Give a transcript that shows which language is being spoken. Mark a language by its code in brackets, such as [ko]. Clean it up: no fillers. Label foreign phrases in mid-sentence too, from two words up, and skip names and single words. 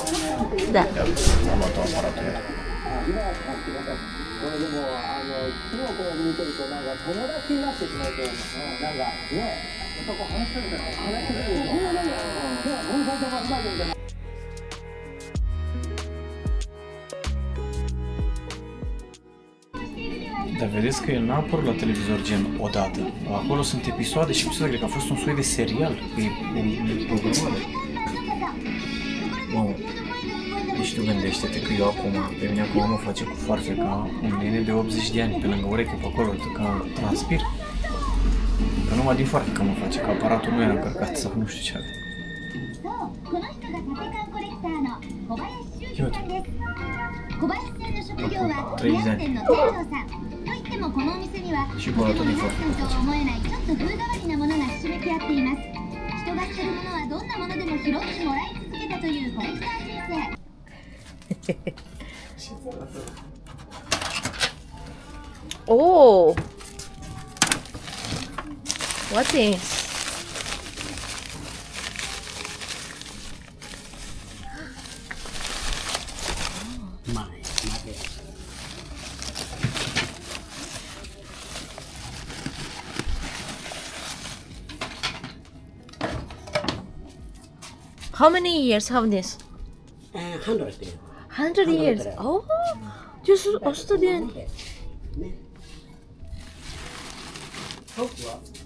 [ro] Da. Ia, am luat aparatul iar. [ja] これでも昨日こう見てるとなんか友達になってしまいそうな、なんかね、そこ話してるから話してくれると、なんかこの最初間違えてみたいな。 [ro] Dar vedeți că el n-a apărut la televizor gen odată. Acolo sunt episoade și episoade, cred că a fost un soi de serial. Că e un programare. Mamă, deci tu gândește-te că eu acum, pe mine acum mă face cu foarfeca un nene de 80 de ani pe lângă ureche pe acolo, că transpir. Că numai din foarfecă mă face, că aparatul nu era încărcat sau nu știu ce avea. [ja] この人がタテ缶コレクターの小林修二さんです。小林さんの職業はレア店の店長さん。といってもこのお店にはとてもレア店とは思えないちょっと風変わりなものがひしめき合っています。人が捨てるものはどんなものでも拾ってもらい続けたというコレクター人生。 Oh! [en] What is? [ro] Mare, mare. [en] How many years have this? 100 years. 100 years. Oh! Just 100 [ro] de ani. [ja] ね。僕は